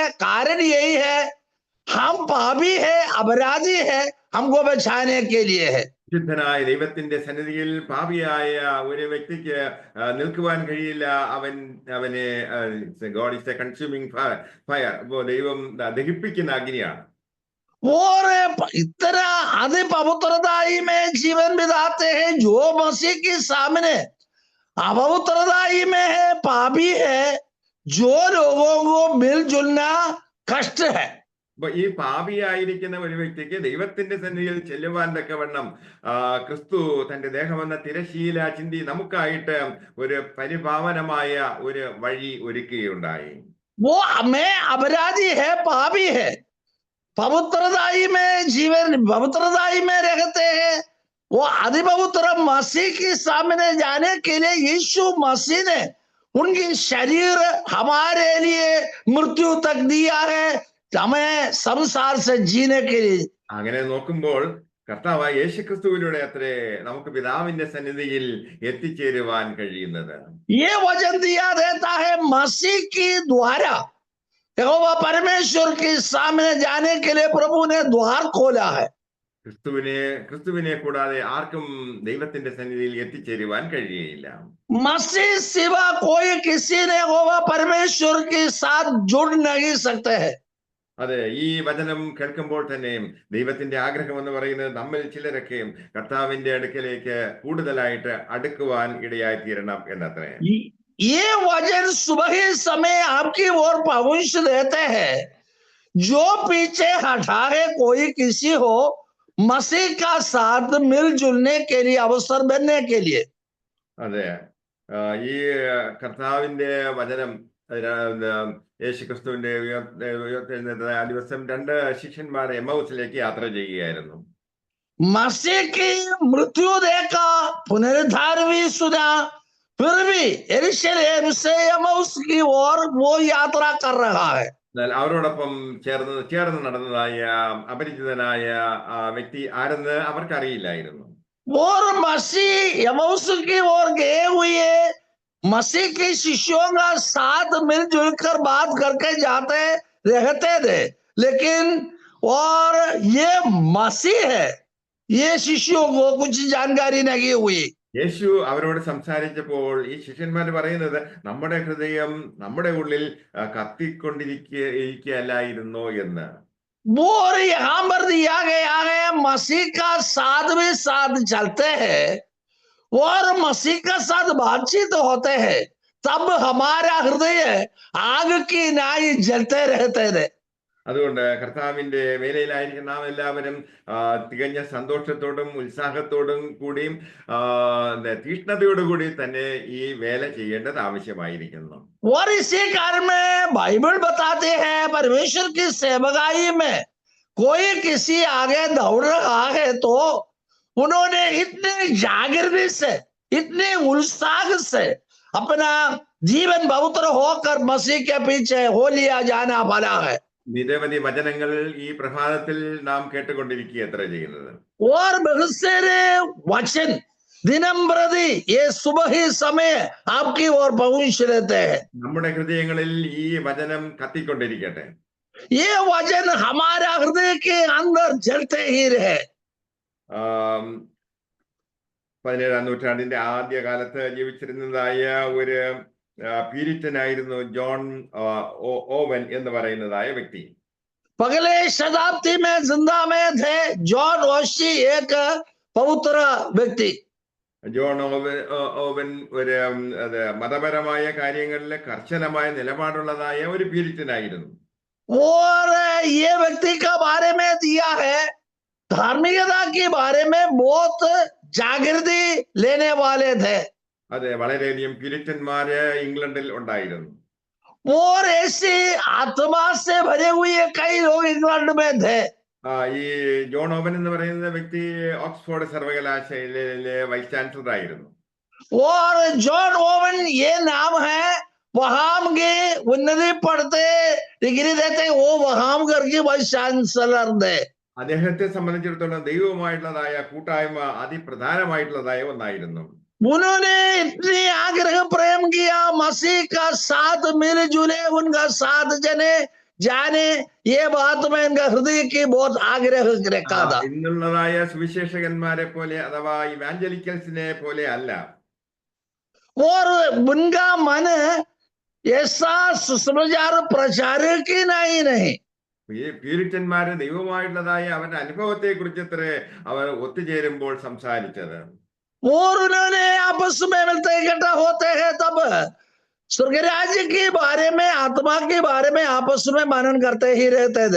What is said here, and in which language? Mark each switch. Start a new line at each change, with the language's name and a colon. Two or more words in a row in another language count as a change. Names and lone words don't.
Hindi: कारण यही है, हम पापी है, अपराधी है, हमको बचाने के लिए है.
Malayalam: ശുദ്ധനായ ദൈവത്തിന്റെ സന്നിധിയിൽ പാപിയായ ഒരു വ്യക്തിക്ക് നിൽക്കുവാൻ കഴിയില്ല.
English: അവനെ God is a consuming fire.
Malayalam: ദൈവം ദഹിപ്പിക്കുന്ന അഗ്നിയാണ്.
Hindi: और इतना आधे पवित्रताई में जीवन बिताते हैं जो मसीह के सामने अपवित्रताई में है, पापी है, जो लोगों को मिलजुलना कष्ट है.
Malayalam: അപ്പൊ ഈ പാപിയായിരിക്കുന്ന ഒരു വ്യക്തിക്ക് ദൈവത്തിന്റെ സന്നിധിയിൽ ചെല്ലുവാൻ തക്കവണ്ണം ക്രിസ്തു തന്റെ ദേഹമെന്ന തിരശീല ചിന്തി നമുക്കായിട്ട് ഒരു പരിപാവനമായ ഒരു വഴി ഒരുക്കുകയുണ്ടായി.
Hindi: वो हमें अपराधी है, पापी है, पवित्रताई में जीवन पवित्रताई में रहते हैं. वो अधिपवित्र मसीह के सामने जाने के लिए यीशु मसीह ने उनकी शरीर हमारे लिए मृत्यु तक दिया है, हमें संसार से जीने के लिए.
Malayalam: അങ്ങനെ നോക്കുമ്പോൾ കർത്താവായ യേശുക്രിസ്തുവിലൂടെ അത്രേ നമുക്ക് പിതാവിന്റെ സന്നിധിയിൽ എത്തിച്ചേരുവാൻ കഴിയുന്നത്.
Hindi: ये वचन दिया देता है, मसीह के द्वारा यहोवा परमेश्वर के सामने जाने के लिए प्रभु ने द्वार खोला है.
Malayalam: ക്രിസ്തുവിനെ കൂടാതെ ആർക്കും ദൈവത്തിന്റെ സന്നിധിയിൽ എത്തിച്ചേരുവാൻ കഴിയുകയില്ല.
Hindi: मसीह सिवा कोई किसी ने यहोवा परमेश्वर के साथ जुड़ नहीं सकते हैं.
Malayalam: അതെ, ഈ വചനം കേൾക്കുമ്പോൾ തന്നെ ദൈവത്തിന്റെ ആഗ്രഹം എന്ന് പറയുന്നത് നമ്മിൽ ചിലരൊക്കെ കർത്താവിന്റെ അടുക്കലേക്ക് കൂടുതലായിട്ട് അടുക്കുവാൻ ഇടയായി തീരണം എന്നത്രേ.
Hindi: ये वचन सुबह ही समय आपकी ओर पहुंच देते हैं. जो पीछे हटा है कोई किसी हो, मसीह का साथ मिलजुलने के लिए अवसर बनने के लिए.
Malayalam: അതെ, ഈ കർത്താവിന്റെ വചനം യേശുക്രിസ്തുവിന്റെ ഉയർത്തെഴുന്നേറ്റ ആ ദിവസം 2 ശിഷ്യന്മാർ എമ്മൗസിലേക്ക് യാത്ര ചെയ്യുകയായിരുന്നു.
Hindi: मसीह की मृत्यु देखा, पुनरुद्धार भी सुना, फिर भी यरूशलेम से एमाउस की ओर वो यात्रा कर रहा है.
Malayalam: എന്നാൽ അവരോടൊപ്പം ചേർന്ന് നടന്നതായ അപരിചിതനായ വ്യക്തി ആരെന്ന് അവർക്കറിയില്ലായിരുന്നു.
Hindi: और मसीह यमूस की ओर गए हुए मसीह के शिष्यों का साथ मिलजुल कर बात करके जाते रहते थे, लेकिन और ये मसीह है, ये शिष्यों को कुछ जानकारी नहीं हुई.
Malayalam: യേശു അവരോട് സംസാരിച്ചപ്പോൾ ഈ ശിഷ്യന്മാർ പറയുന്നത്, നമ്മുടെ ഹൃദയം നമ്മുടെ ഉള്ളിൽ കത്തിക്കൊണ്ടിരിക്കുകയല്ലായിരുന്നോ എന്ന്.
Hindi: और यहां पर दिया गया है मसीह का साथ भी साथ चलते हैं और मसीह का साथ बातचीत होते हैं, तब हमारा हृदय आग की नाई जलते रहते थे.
Malayalam: അതുകൊണ്ട് കർത്താവിന്റെ വേലയിലായിരിക്കും നാം എല്ലാവരും തികഞ്ഞ സന്തോഷത്തോടും ഉത്സാഹത്തോടും കൂടിയും തീഷ്ണതയോടുകൂടി തന്നെ ഈ വേല ചെയ്യേണ്ടത് ആവശ്യമായിരിക്കുന്നു.
Hindi: और इसी कारण में बाइबल बताते हैं परमेश्वर की सेवकाई में कोई किसी आगे दौड़ रहा है तो उन्होंने इतने जागृति से, इतने उत्साह से अपना जीवन पवित्र होकर मसीह के पीछे हो लिया जाना भला है.
Malayalam: നിരവധി വചനങ്ങൾ ഈ പ്രഭാതത്തിൽ നാം കേട്ടുകൊണ്ടിരിക്കുക എത്ര ചെയ്യുന്നത്.
Hindi: और बहुत सारे वचन दिनम प्रति ये सुबह ही समय आपकी ओर पहुंच रहते हैं.
Malayalam: നമ്മുടെ ഹൃദയങ്ങളിൽ ഈ വചനം കത്തിക്കൊണ്ടിരിക്കട്ടെ.
Hindi: ये वचन हमारा हृदय के अंदर जलते ही रहे.
Malayalam: 17ാം നൂറ്റാണ്ടിന്റെ ആദ്യകാലത്ത് ജീവിച്ചിരുന്നതായ ഒരു പ്യൂരിറ്റനായിരുന്നു ജോൺ ഓവൻ എന്ന് പറയുന്നതായ വ്യക്തി.
Hindi: पगले शताब्दी में जिंदा में थे जॉन ओशी, एक पवित्र व्यक्ति.
Malayalam: ജോൺ ഓവൻ ഒരു മതപരമായ കാര്യങ്ങളിൽ കർശനമായ നിലപാടുള്ളതായ ഒരു പ്യൂരിറ്റനായിരുന്നു.
Hindi: और ये व्यक्ति का बारे में दिया है धार्मिकता के बारे में बहुत जागृति लेने वाले थे.
Malayalam: അതെ, വളരെയധികം പ്യൂരിറ്റന്മാര് ഇംഗ്ലണ്ടിൽ ഉണ്ടായിരുന്നു.
Hindi: और ऐसे आत्मा से भरे हुए कई लोग इंग्लैंड में थे.
Malayalam: ഈ ജോൺ ഓവൻ എന്ന് പറയുന്ന വ്യക്തി ഓക്സ്ഫോർഡ് സർവകലാശാലയിലെ
English: vice chancellor
Malayalam: ആയിരുന്നു.
Hindi: और जॉन ओवन ये नाम है, वहां के उन्नति पढ़ते डिग्री देते वो वहां करके
English: vice chancellor
Hindi: थे.
Malayalam: അദ്ദേഹത്തെ സംബന്ധിച്ചിടത്തോളം ദൈവവുമായിട്ടുള്ളതായ കൂട്ടായ്മ അതിപ്രധാനമായിട്ടുള്ളതായ ഒന്നായിരുന്നു.
Hindi: उन्होंने इतनी आग्रह प्रेम किया, मसीह का साथ मिलजुले, उनका साथ जाने ये बात में इनका हृदय की बहुत आग्रह रखा था.
Malayalam: ഇന്നുള്ളതായ സുവിശേഷകന്മാരെ പോലെ അഥവാ ഇവാഞ്ചലിക്കൽസിനെ പോലെ അല്ല.
Hindi: और उनका मन ऐसा सुसमाचार प्रचार की नहीं.
Malayalam: പ്യൂരിറ്റന്മാര് ദൈവമായിട്ടുള്ളതായ അവരുടെ അനുഭവത്തെ കുറിച്ച് അവർ ഒത്തുചേരുമ്പോൾ സംസാരിച്ചത്.
Hindi: और उन्होंने आपस में मिलते इकट्ठा होते हैं तब स्वर्ग राज्य के बारे में, आत्मा के बारे में आपस में मनन करते ही रहते थे.